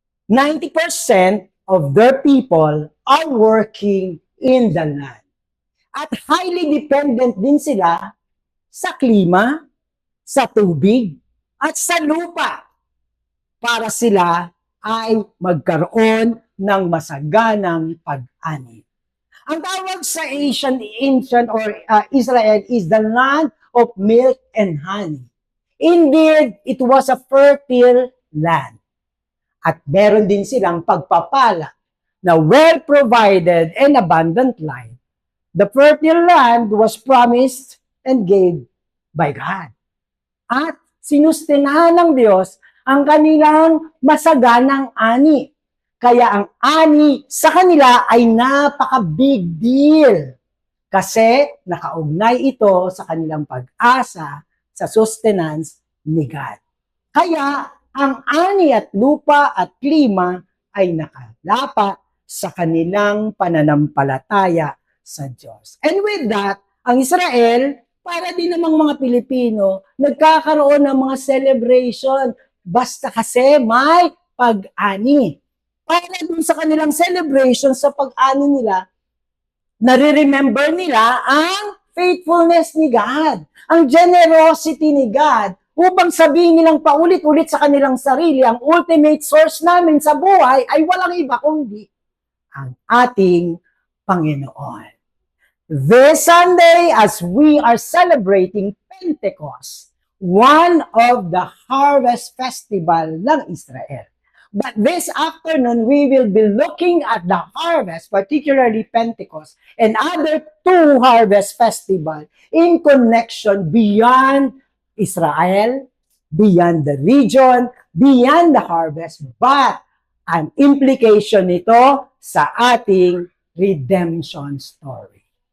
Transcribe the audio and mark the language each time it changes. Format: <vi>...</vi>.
<en>90% of their people are working in the land.</en> <tl>At</tl> <en>highly dependent</en> <tl>din sila sa klima, sa tubig, at sa lupa para sila ay magkaroon ng masaganang pag-ani. Ang tawag sa</tl> <en>ancient or Israel is the land of milk and honey. Indeed, it was a fertile land.</en> <tl>At meron din silang pagpapala na</tl> <en>well-provided and abundant life. The fertile land was promised and gave by God.</en> <tl>At sinustinahan ng Diyos ang kanilang masaganang ani. Kaya ang ani sa kanila ay napaka-big deal. Kasi nakaugnay ito sa kanilang pag-asa sa sustenance ni God. Kaya ang ani at lupa at klima ay nakalapa sa kanilang pananampalataya sa Diyos.</tl> <en>And with that,</en> <tl>ang Israel, para din namang mga Pilipino, nagkakaroon ng mga celebration basta kasi may pag-ani. Para dun sa kanilang celebration sa pag-ani nila, nare-remember nila ang faithfulness ni God, ang generosity ni God, upang sabihin nilang paulit-ulit sa kanilang sarili, ang</tl> <en>ultimate source</en> <tl>namin sa buhay ay walang iba kundi ang ating Panginoon.</tl> <en>This Sunday, as we are celebrating Pentecost, one of the harvest festival ng Israel. But this afternoon, we will be looking at the harvest, particularly Pentecost, and other two harvest festival in connection beyond Israel, beyond the region, beyond the harvest, but an implication</en> <tl>nito sa ating</tl> <en>redemption story.</en>